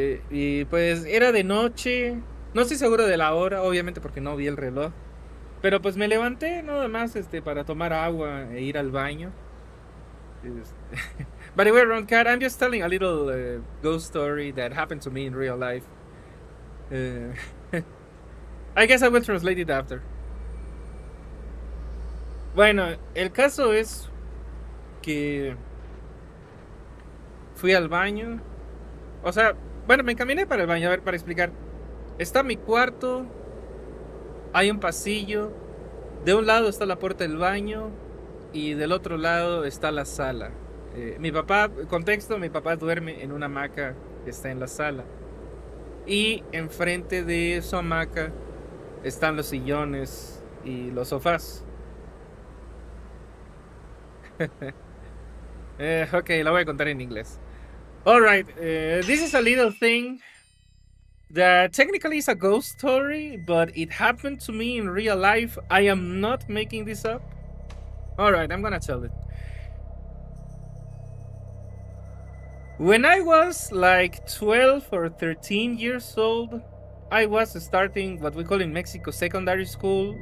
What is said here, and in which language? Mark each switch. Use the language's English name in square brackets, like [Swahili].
[Spanish] Y pues era de noche. No estoy seguro de la hora, obviamente porque no vi el reloj. Pero pues me levanté nada más para tomar agua e ir al baño. [English] By the way, Ron Cat, I'm just telling a little ghost story that happened to me in real life. Uh, I guess I will translate it after. [Spanish] Bueno, el caso es que fui al baño. O sea, bueno, me encaminé para el baño, a ver, para explicar. Está mi cuarto, hay un pasillo, de un lado está la puerta del baño y del otro lado está la sala. Mi papá, contexto, mi papá duerme en una hamaca que está en la sala. Y enfrente de su hamaca están los sillones y los sofás. Ok, la voy a contar en inglés. [English] Alright, this is a little thing that technically is a ghost story, but it happened to me in real life. I am not making this up. Alright, I'm gonna tell it. When I was like 12 or 13 years old, I was starting what we call in Mexico secondary school.